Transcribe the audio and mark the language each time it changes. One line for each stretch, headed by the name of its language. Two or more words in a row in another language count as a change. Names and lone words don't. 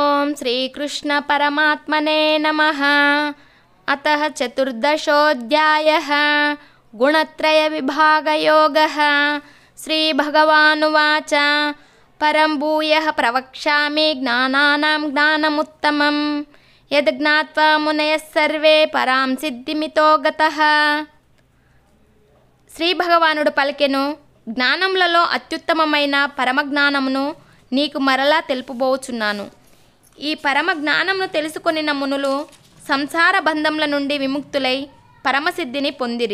Sanskrit: श्रीकृष्ण परमात्मने नमः। अतः चतुर्दशोऽध्यायः गुणत्रय विभागयोगः। श्रीभगवानुवाच परं भूयः प्रवक्ष्यामि ज्ञानानां ज्ञानमुत्तमं यद् ज्ञात्वा मुनयः सर्वे परां सिद्धिमितो गतः।
Telugu: శ్రీ భగవానుడు పలికెను, జ్ఞానములలో అత్యుత్తమమైన పరమజ్ఞానమును నీకు మరలా తెలుపబోచున్నాను. ఈ పరమ జ్ఞానమును తెలుసుకొనిన మునులు సంసార బంధముల నుండి విముక్తులై పరమసిద్ధిని పొందిరి.